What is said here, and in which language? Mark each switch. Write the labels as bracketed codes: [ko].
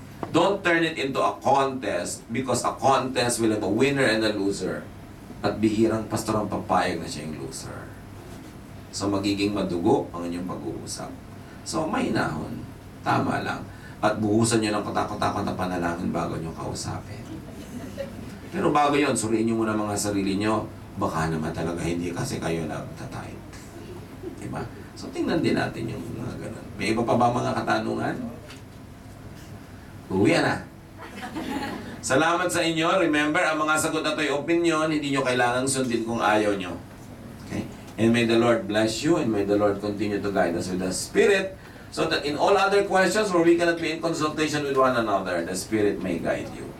[en] Don't turn it into a contest because a contest will have a winner and a loser. [tl] At bihirang pastor ang papayag na siya yung loser. So magiging madugo ang inyong pag-uusap. So mahinahon, tama lang. At buhusan nyo ng katakot-takot na panalangin bago nyo kausapin. Pero bago yon, suriin nyo muna mga sarili nyo. Baka naman talaga hindi kasi kayo nagtatay. Diba? So, tingnan din natin yung mga ganun. May iba pa ba mga katanungan? Uwi na. Salamat sa inyo. Remember, ang mga sagot na ito'y opinion, hindi nyo kailangang sundin kung ayaw nyo. [en] Okay? And may the Lord bless you, and may the Lord continue to guide us with the Spirit, so that in all other questions where we cannot be in consultation with one another, the Spirit may guide you.